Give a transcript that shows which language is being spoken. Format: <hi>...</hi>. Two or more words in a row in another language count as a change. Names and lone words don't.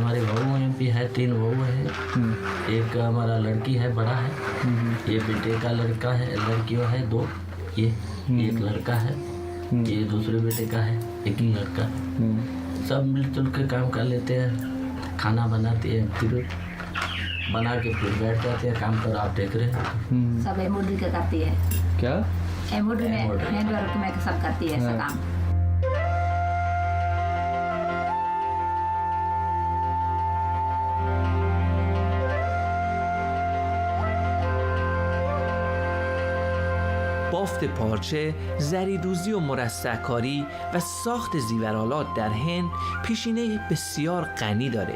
<hi>हमारे बहू भी है, 3 बहू है, एक हमारा लड़की है, बड़ा है, ये बेटे का लड़का है, लड़कियों है 2, ये एक लड़का है, ये दूसरे बेटे का है, एक ही लड़का है। सब मिलजुल के काम कर लेते हैं, खाना बनाते हैं, फिर बना के फिर बैठ जाते हैं काम पर। आप देख रहे हैं सब एम्ब्रॉयडरी का करती है। क्या एम्ब्रॉयडरी में हैंडवर्क में सब करती है ऐसा काम।</hi> <fa>بافت پارچه، زریدوزی و مرصع‌کاری و ساخت زیورآلات در هند پیشینه بسیار غنی داره.</fa>